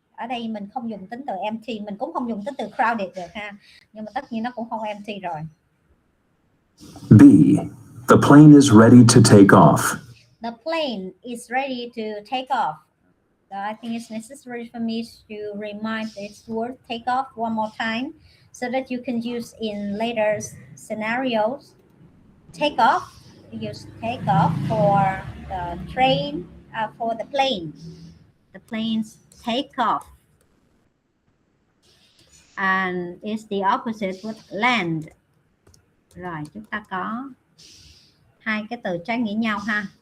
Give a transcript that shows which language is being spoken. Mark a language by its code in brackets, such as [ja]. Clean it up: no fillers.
[vi] Ở đây mình không dùng tính từ empty, mình cũng không dùng tính từ crowded được ha. Nhưng mà tất nhiên nó cũng không empty rồi. [en] B. The plane is ready to take off. The plane is ready to take off. So I think it's necessary for me to remind this word take off one more time so that you can use in later scenarios. Take off, use take off for the train, for the plane. The planes take off. And it's the opposite with land. [vi] Rồi chúng ta có hai cái từ trái nghĩa nhau ha.